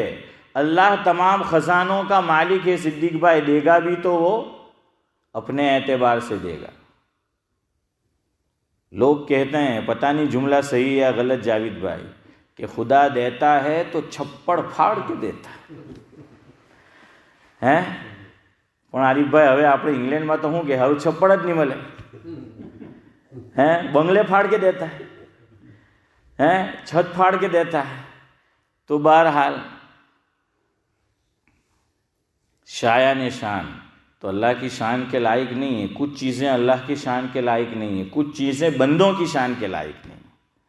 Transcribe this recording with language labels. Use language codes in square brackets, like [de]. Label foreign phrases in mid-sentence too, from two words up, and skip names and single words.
[ur] اللہ تمام خزانوں کا مالک ہے. صدیق بھائی دے گا بھی تو وہ اپنے اعتبار سے دے گا. لوگ کہتے ہیں، پتہ نہیں جملہ صحیح یا غلط جاوید بھائی، کہ خدا دیتا ہے تو چھپڑ پھاڑ کے دیتا ہے. [gu] પણ આરીફભાઈ હવે આપણે ઇંગ્લેન્ડમાં તો શું કે હવે છપ્પડ જ નહીં મળે, હે [ur] بنگلے پھاڑ کے دیتا ہے, چھت پھاڑ کے دیتا ہے. تو بہرحال شایان شان تو اللہ کی شان کے لائق نہیں ہے. کچھ چیزیں اللہ کی شان کے لائق نہیں ہیں، کچھ چیزیں بندوں کی شان کے لائق نہیں ہیں.